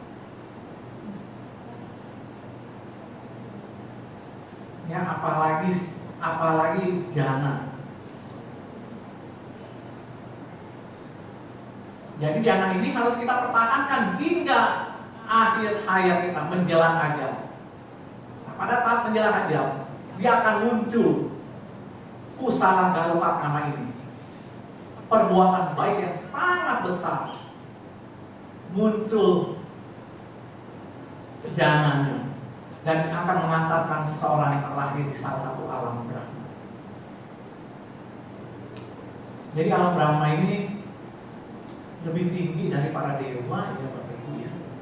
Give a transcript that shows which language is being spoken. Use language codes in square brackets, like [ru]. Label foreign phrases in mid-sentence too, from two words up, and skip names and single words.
[id] Ya, apalagi jana. Jadi jana ini harus kita pertahankan hingga akhir hayat kita, menjelang ajal. Nah, pada saat menjelang ajal, dia akan muncul [pi] kusala galuka kama [id] ini. Perbuatan baik yang sangat besar muncul jananya dan akan mengantarkan seseorang terlahir di salah satu alam Brahma. Jadi alam Brahma ini lebih tinggi dari para dewa, ya Bapak Ibu ya.